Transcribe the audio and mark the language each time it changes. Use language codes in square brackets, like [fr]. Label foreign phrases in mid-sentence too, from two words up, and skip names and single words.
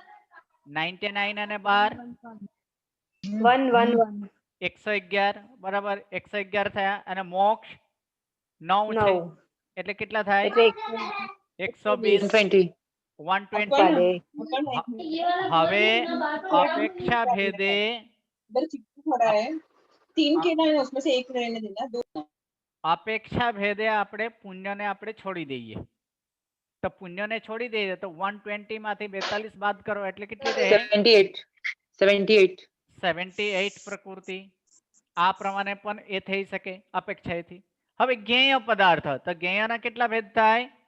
[gu] 99 અને 12 111 બરાબર. 111 થયા. અને મોક્ષ 9 છે એટલે કેટલા થાય? 120 120. હવે [sa] अपेक्षा भेदे अपेक्षा भेदे [gu] આપણે પુણ્યને આપણે છોડી દઈએ. તો પુણ્યને છોડી દઈએ તો 120 માંથી 42 બાદ કરો એટલે કેટલી રહે? 78 પ્રકૃતિ. આ પ્રમાણે પણ એ થઈ શકે અપેક્ષાથી. હવે જ્ઞેય પદાર્થ, તો જ્ઞેયના કેટલા ભેદ થાય?